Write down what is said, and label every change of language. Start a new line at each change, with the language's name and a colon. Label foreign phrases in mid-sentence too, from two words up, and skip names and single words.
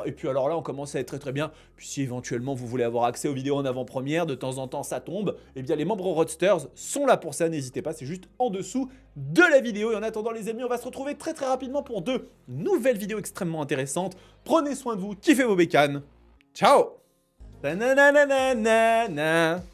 French: Et puis alors là, on commence à être très bien. Puis si éventuellement vous voulez avoir accès aux vidéos en avant-première, de temps en temps ça tombe, eh bien les membres Roadsters sont là pour ça, n'hésitez pas, c'est juste en dessous de la vidéo. Et en attendant les amis, on va se retrouver très rapidement pour de nouvelles vidéos extrêmement intéressantes. Prenez soin de vous, kiffez vos bécanes. Ciao. Ta-na-na-na-na-na-na.